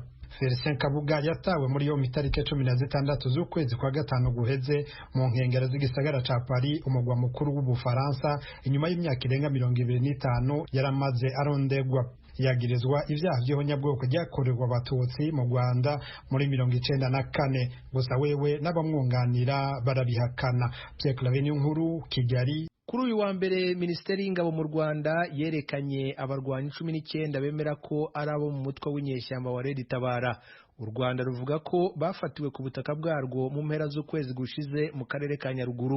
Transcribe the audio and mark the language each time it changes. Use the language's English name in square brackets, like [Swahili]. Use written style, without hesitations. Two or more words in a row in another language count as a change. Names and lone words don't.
[Rundi] Felicien Kabuga yatawe muri yo mitarike 16 z'ukwezi kwa gatanu guheze mu nkengero z'igisagara ca Paris umugwa mukuru w'Ubufaransa inyuma y'imyaka irenga 25 yaramaze arondegwa. Yagirizwa ivyaha vy'ihonyabwoko ryakorerwa abatutsi mu Rwanda muri 1994 gusa wewe n'abamwunganira barabihakana. Pierre Claveni nkuru Kigali. [Kinyarwanda] Kuri uyu wa mbere Minisiteri y'Ingabo mu Rwanda yerekanye abarwanyi 19 bemera ko ari abo mu mutwe w'inyeshyamba wa Red Tabara. U Rwanda ruvuga ko bafatiwe ku butaka bwarwo mu mpera z'ukwezi gushize mu karere ka Nyaruguru.